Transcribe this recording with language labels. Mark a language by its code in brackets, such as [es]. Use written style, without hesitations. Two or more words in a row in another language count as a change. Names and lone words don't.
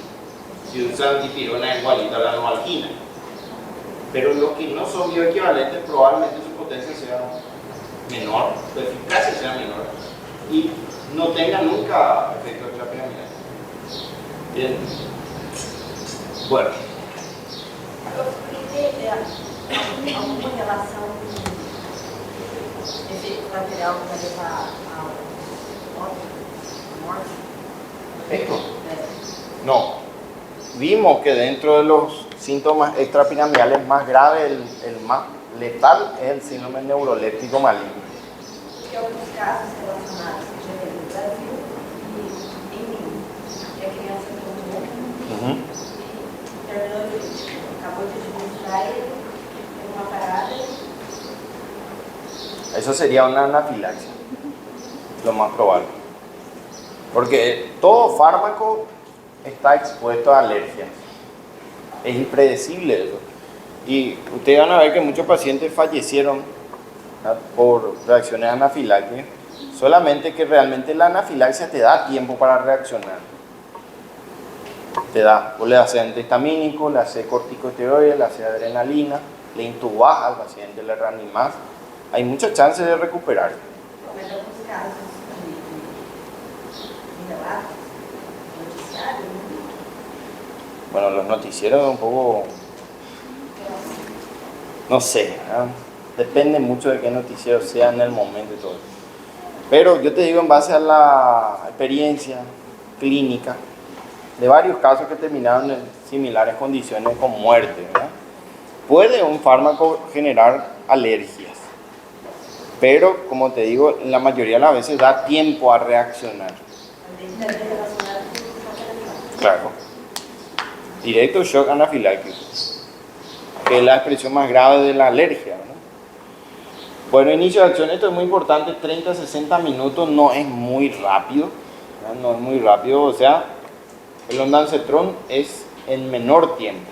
[es] Si usan dipirona es igualito a la novalgina. Pero los que no son bioequivalentes probablemente su potencia sea menor, su eficacia sea menor y no tengan nunca efecto extrapiramidal. Bien. Bueno. [pt] Alguma relação efeito colateral para levar à morte? [es] ¿Esto? No. Vimos que dentro de los síntomas extrapiramidales más graves, el más letal es el síndrome neuroléptico maligno. [pt] Que alguns casos relacionados já teve no Brasil e em mim. E a criança tomou e terminou de acabou de administrar ele, teve uma parada. [es] Eso sería una anafilaxia, lo más probable. Porque todo fármaco está expuesto a alergias. Es impredecible eso. Y ustedes van a ver que muchos pacientes fallecieron, ¿verdad?, por reacciones anafilácticas. Solamente que realmente la anafilaxia te da tiempo para reaccionar. te da. Vos le haces antihistamínico, le haces corticosteroides, le haces adrenalina, le intubás al paciente, le reanimás. Hay muchas chances de recuperar. [pt] Mas alguns casos de debate, noticiário, [es] Bueno, los noticieros un poco, no sé, ¿verdad? Depende mucho de qué noticiero sea en el momento y todo eso. Pero yo te digo en base a la experiencia clínica de varios casos que terminaron en similares condiciones con muerte, ¿verdad? Puede un fármaco generar alergias, pero como te digo, la mayoría de las veces da tiempo a reaccionar. [pt] deve estar relacionado com o que [es] Claro. Directo shock anafiláctico, que es la expresión más grave de la alergia, ¿no? Bueno, inicio de acción, esto es muy importante, 30 a 60 minutos no es muy rápido, ¿no? No es muy rápido, o sea, el ondansetron es en menor tiempo.